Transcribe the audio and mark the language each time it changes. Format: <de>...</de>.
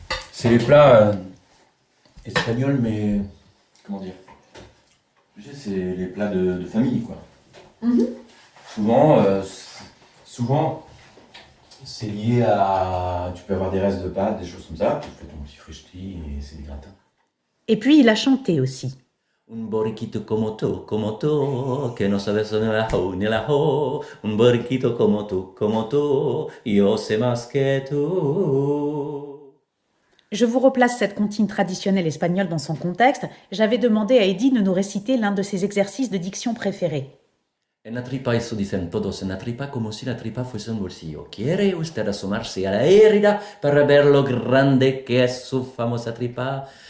<fr>C'est les plats espagnols, mais comment dire? Tu sais, c'est les plats de famille, quoi. Mhm. Souvent, c'est lié à. Tu peux avoir des restes de pâtes, des choses comme ça. Tu fais ton petit frusti et c'est des gratins. Et puis il a chanté aussi.</fr> <es>Un borriquito como tú, que no sabes ni la ho. Un borriquito como tú, yo sé más que tú.</es> <fr>Je vous replace cette comptine traditionnelle espagnole dans son contexte. J'avais demandé à Eddie de nous réciter l'un de ses exercices de diction préférés.</fr> <es>En la tripa, eso dicen todos, en la tripa como si la tripa fuese un bolsillo. ¿Quiere usted asomarse a la herida para ver lo grande que es su famosa tripa?</es>